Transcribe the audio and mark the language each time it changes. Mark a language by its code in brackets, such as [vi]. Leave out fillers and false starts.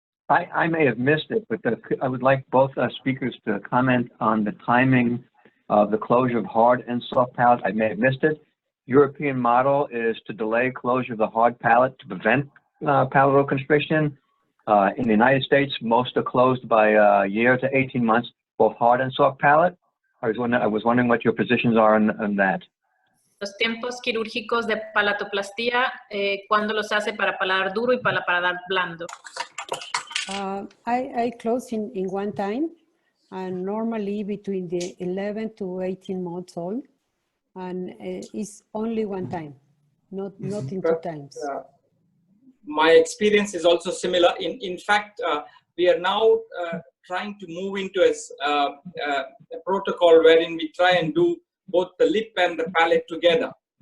[en] I may have missed it, but I would like both speakers to comment on the timing of the closure of hard and soft palate. I may have missed it. European model is to delay closure of the hard palate to prevent palatal constriction. In the United States, most are closed by a year to 18 months, both hard and soft palate. I was wondering what your positions are on that. [es] Los tiempos quirúrgicos de palatoplastía, ¿cuándo los hace para paladar duro y para paladar blando? [en] I close in one time, and normally between the 11 to 18 months old, and it's only one time, not in two times. My experience is also similar. In fact, we are now trying to move into a protocol wherein we try and do both the lip and the palate together.